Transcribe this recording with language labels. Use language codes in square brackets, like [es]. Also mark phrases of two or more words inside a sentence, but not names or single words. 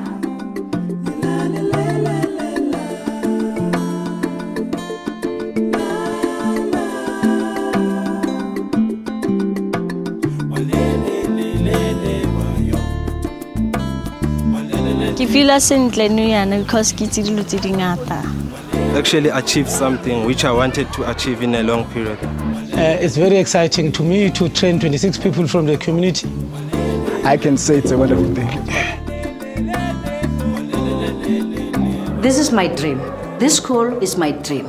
[tn] Ke feel sentle nou yana because ke itse dilo tse dingata. [en] Actually achieved something which I wanted to achieve in a long period. It's very exciting to me to train 26 people from the community. I can say it's a wonderful thing. This is my dream. This school is my dream.